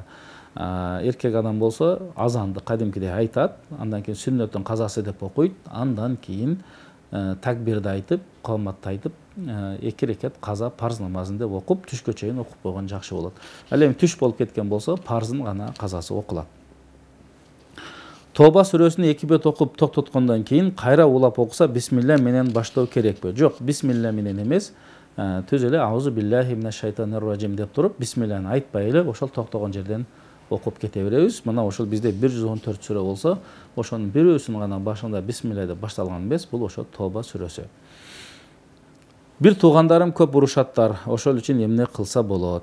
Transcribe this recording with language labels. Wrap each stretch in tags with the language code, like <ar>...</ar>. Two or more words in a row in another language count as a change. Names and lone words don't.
<ky>Эркек адам болсо азанды кадимкидей айтат, андан кийин сүннөттүн казасы деп окуйт, андан кийин такбирди айтып, кауматты айтып, 2 рекат каза парз намазын деп окуп, түшкө чейин окуп койгон жакшы болот. Ал эми түш болуп кеткен болсо, парзын гана казасы окулат. Тоба сүрөсүн 2 бет окуп токтоткондон кийин кайра улап окуса, бисмилля менен баштоо керекпи? Жок, бисмилля менен эмес, түз эле</ky> <ar>أعوذ بالله من الشيطان الرجيم</ar> <ky>деп туруп, бисмилланы айтпай эле ошол токтогон жерден окуп кете беребиз. Мына ошол бизде 114 сүрө болсо, ошонун бирөөсүн гана башында бисмилля деп башталган эмес, бул ошо Тоба сүрөсү. Бир туугандарым көп урушаттар, ошол үчүн эмне кылса болот?</ky>